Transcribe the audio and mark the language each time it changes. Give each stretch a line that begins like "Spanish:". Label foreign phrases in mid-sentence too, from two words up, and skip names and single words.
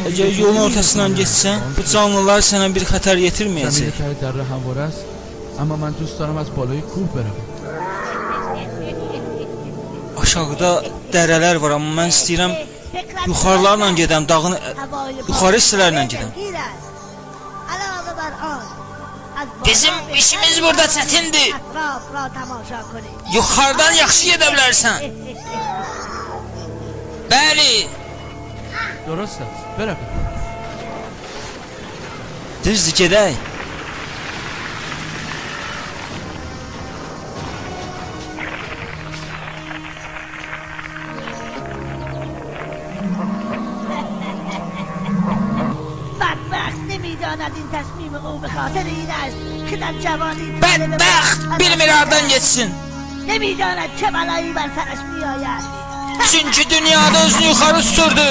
Azerbaijani: Əgər yolun ortasından getsən, bu canlılar sənə bir xətər
Persian: زمین
Azerbaijani: yetirməyəcək.
Persian: ته دره همواره است اما من دوست دارم از بالای کوه بروم.
Azerbaijani: Aşağıda dərələr var, amma mən istəyirəm yuxarılarla gedəm, dağın yuxarı hissələrlə gedəm.
Persian: علاوه بر آن از
Azerbaijani: Bizim işimiz burada çətindir.
Persian: اطراف را تماشا کنید
Azerbaijani: Yuxarıdan yaxşı gedə bilərsən. Bəli.
Persian: درست است. برویم.
Azerbaijani: Düzdür, gedək.
Persian: بدبخت نمیداند این تصمیم او به خاطر این است که در جوانی
Azerbaijani: Bədbəxt bilmir hardan geçsin.
Persian: نمیداند چه بلایی بر سرش میآید.
Azerbaijani: Çünkü dünyada özünü yuxarı tuturdu.